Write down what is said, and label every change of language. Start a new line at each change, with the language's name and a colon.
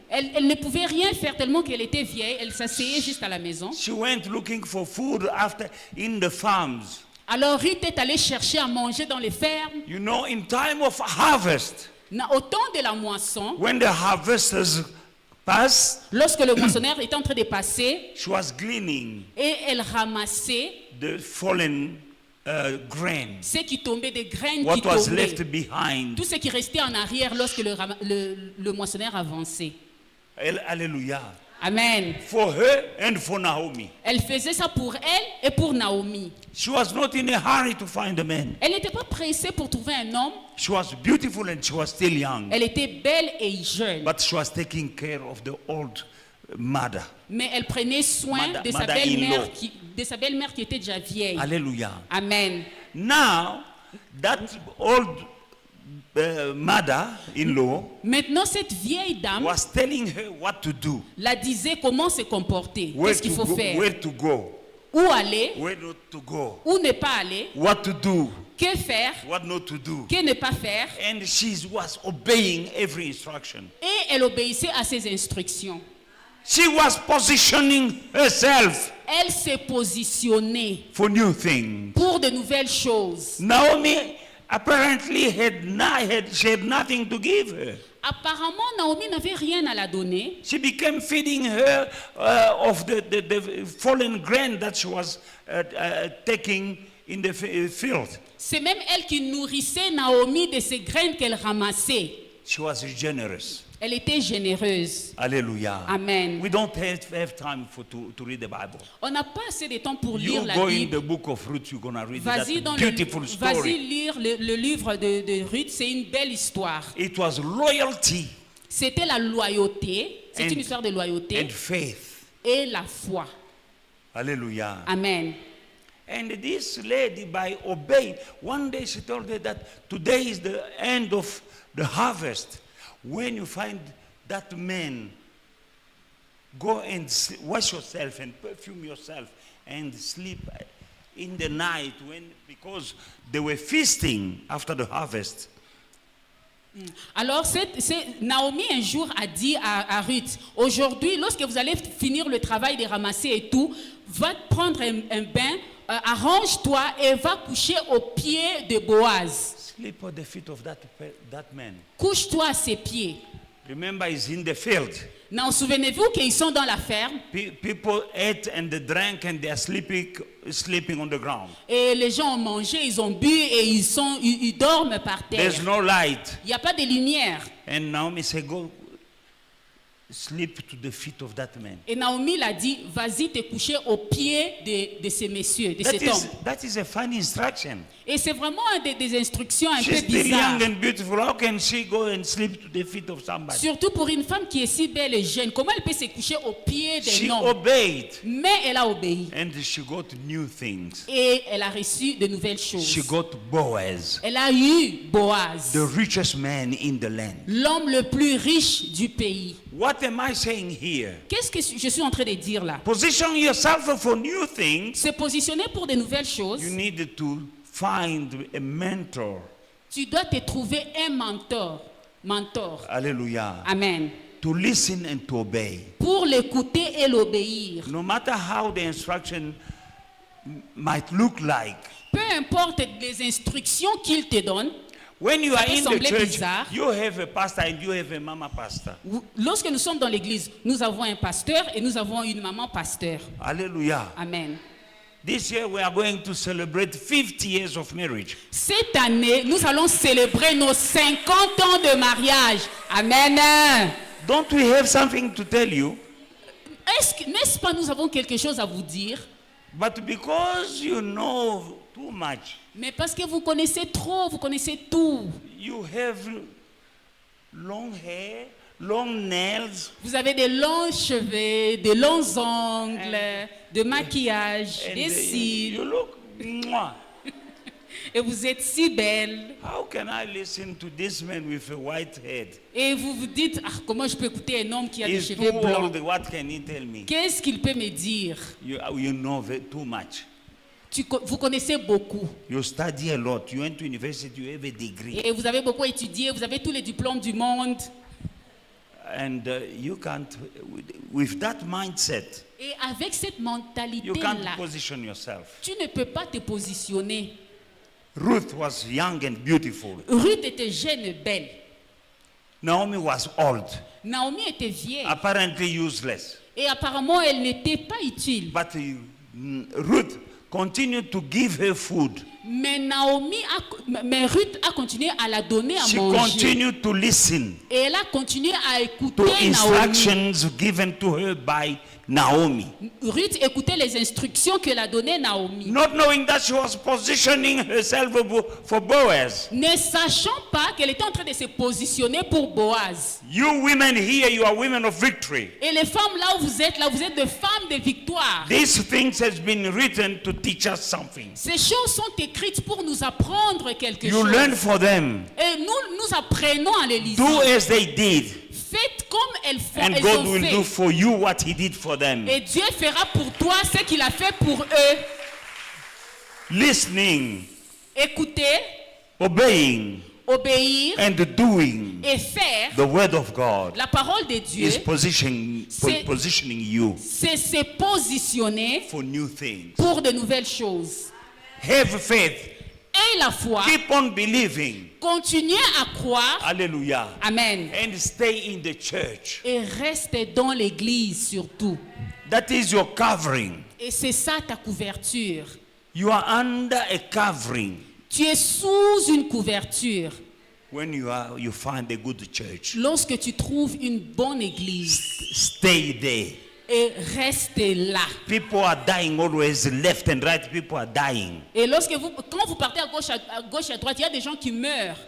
French: elle ne pouvait rien faire tellement qu'elle était vieille. Elle s'asseyait juste à la maison.
English: She went looking for food in the farms.
French: Alors Ruth est allée chercher à manger dans les fermes.
English: You know, in time of harvest,
French: Au temps de la moisson,
English: when the harvesters pass,
French: lorsque le moissonneur était en train de passer,
English: she was gleaning
French: et elle ramassait
English: the fallen grain,
French: ce qui tombait, des graines qui
English: what was left
French: tombaient.
English: behind.
French: Tout ce qui restait en arrière lorsque le moissonneur avançait. Hallelujah. Amen.
English: For her and for Naomi.
French: Elle faisait ça pour elle et pour Naomi.
English: She was not in a hurry to find a man.
French: Elle n'était pas pressée pour trouver un homme.
English: She was beautiful and she was still young.
French: Elle était belle et jeune.
English: But she was taking care of the old mother.
French: Mais elle prenait soin de sa
English: mother-in-law.
French: belle-mère qui était déjà vieille. Hallelujah. Amen.
English: Now, that old mother-in-law
French: Maintenant, cette vieille dame
English: was telling her what to do,
French: la disait comment se comporter,
English: where
French: qu'est-ce qu'il
English: to
French: faut
English: go,
French: faire,
English: where to go,
French: où aller,
English: where not to go,
French: où ne pas aller,
English: what to do,
French: que faire,
English: what not to do.
French: que ne pas faire.
English: And she was obeying every instruction.
French: Et elle obéissait à ses instructions.
English: She was positioning herself
French: Elle s'est positionnée
English: for new things.
French: pour de nouvelles choses.
English: Naomi apparently she had nothing to give her.
French: Apparemment, Naomi n'avait rien à la donner.
English: She became feeding her of the fallen grain that she was taking in the field.
French: C'est même elle qui nourrissait Naomi de ces graines qu'elle ramassait.
English: She was generous.
French: Elle était généreuse. Hallelujah. Amen.
English: We don't have time to read the Bible.
French: On n'a pas assez de temps pour
English: You
French: lire la
English: go in
French: Bible.
English: the book of Ruth, you're going to read
French: Vas-y
English: that beautiful
French: vas-y
English: story.
French: lire le livre de Ruth, c'est une belle histoire.
English: It was loyalty
French: C'était la loyauté, c'est
English: And-
French: une histoire de loyauté
English: and faith.
French: et la foi. Hallelujah. Amen.
English: And this lady, by obeying, one day she told her that today is the end of the harvest, when you find that man, go and wash yourself and perfume yourself and sleep in the night because they were feasting after the harvest.
French: Alors, Naomi un jour a dit à Ruth, aujourd'hui, lorsque vous allez finir le travail de ramasser et tout, va prendre un bain, arrange-toi et va coucher aux pieds de Boaz.
English: Sleep at the feet of that man.
French: Couche-toi à ses pieds.
English: Remember, he's in the field.
French: Non, souvenez-vous qu'ils sont dans la ferme.
English: People ate and they drank and they are sleeping on the ground.
French: Et les gens ont mangé, ils ont bu et ils dorment par terre.
English: There's no light.
French: Il n'y a pas de lumière.
English: And Naomi said, go sleep to the feet of that man.
French: Et Naomi l'a dit, vas-y te coucher aux pieds de ces messieurs, de cet homme.
English: That is a funny instruction.
French: Et c'est vraiment des instructions un peu
English: She's still
French: bizarres.
English: young and beautiful. How can she go and sleep to the feet of somebody?
French: Surtout pour une femme qui est si belle et jeune. Comment elle peut se coucher aux pieds
English: She
French: d'un homme?
English: obeyed.
French: Mais elle a obéi.
English: And she got new things.
French: Et elle a reçu de nouvelles choses.
English: She got Boaz,
French: Elle a eu Boaz,
English: the richest man in the land.
French: l'homme le plus riche du pays.
English: What am I saying here?
French: Qu'est-ce que je suis en train de dire là?
English: Position yourself for new things.
French: Se positionner pour de nouvelles choses.
English: You need to find a mentor.
French: Tu dois te trouver un mentor. Hallelujah. Amen.
English: To listen and to obey.
French: Pour l'écouter et l'obéir.
English: No matter how the instruction might look like.
French: Peu importe les instructions qu'il te donne.
English: When you are in the church,
French: bizarre.
English: you have a pastor and you have a mama pastor.
French: Lorsque nous sommes dans l'église, nous avons un pasteur et nous avons une maman pasteur. Hallelujah. Amen.
English: This year we are going to celebrate 50 years of marriage.
French: Cette année, nous allons célébrer nos 50 ans de mariage. Amen.
English: Don't we have something to tell you?
French: N'est-ce pas, nous avons quelque chose à vous dire?
English: But because you know too much,
French: Mais parce que vous connaissez trop, vous connaissez tout.
English: you have long hair, long nails,
French: Vous avez des longs cheveux, des longs ongles, de maquillage,
English: and
French: des cils.
English: you look. Mwah.
French: Et vous êtes si belle.
English: How can I listen to this man with a white head?
French: Et vous vous dites, ah, comment je peux écouter un homme qui a des
English: He's too
French: cheveux blancs?
English: old. What can he tell me?
French: Qu'est-ce qu'il peut me dire?
English: You know too much.
French: Vous connaissez beaucoup.
English: You study a lot. You went to university. You have a degree.
French: Et vous avez beaucoup étudié, vous avez tous les diplômes du monde.
English: And you can't, with that mindset,
French: Et avec cette
English: you can't
French: mentalité-là,
English: position yourself.
French: tu ne peux pas te positionner.
English: Ruth was young and beautiful.
French: Ruth était jeune et belle.
English: Naomi was old,
French: Naomi était vieille.
English: apparently useless.
French: Et apparemment, elle n'était pas utile.
English: But Ruth continued to give her food.
French: Mais Ruth a continué à la donner à
English: She
French: manger.
English: continued to listen
French: Et elle a continué à écouter
English: to
French: Naomi.
English: instructions given to her by Naomi.
French: Ruth écoutait les instructions que l'a données Naomi.
English: Not knowing that she was positioning herself for Boaz.
French: Ne sachant pas qu'elle était en train de se positionner pour Boaz.
English: You women here, you are women of victory.
French: Et les femmes là où vous êtes des femmes de victoire.
English: These things has been written to teach us something.
French: Ces choses sont écrites pour nous apprendre quelque
English: You
French: chose.
English: learn for them.
French: Et nous apprenons à les lire.
English: Do as they did.
French: Faites comme elles
English: And
French: elles
English: God
French: ont
English: will
French: fait.
English: do for you what he did for them.
French: Et Dieu fera pour toi ce qu'il a fait pour eux.
English: Listening,
French: Écouter,
English: obeying,
French: obéir
English: and doing
French: et faire
English: the word of God
French: la parole de Dieu.
English: is positioning you
French: C'est se positionner
English: for new things.
French: pour de nouvelles choses.
English: Have faith.
French: Et la foi,
English: Keep on believing.
French: continuez à croire. Hallelujah. Amen.
English: And stay in the church.
French: Et reste dans l'église surtout.
English: That is your covering.
French: Et c'est ça ta couverture.
English: You are under a covering
French: Tu es sous une couverture
English: when you find a good church.
French: lorsque tu trouves une bonne église.
English: Stay there.
French: Et reste là.
English: People are dying always, left and right. People are dying.
French: Et quand vous partez à gauche et à droite, il y a des gens qui meurent.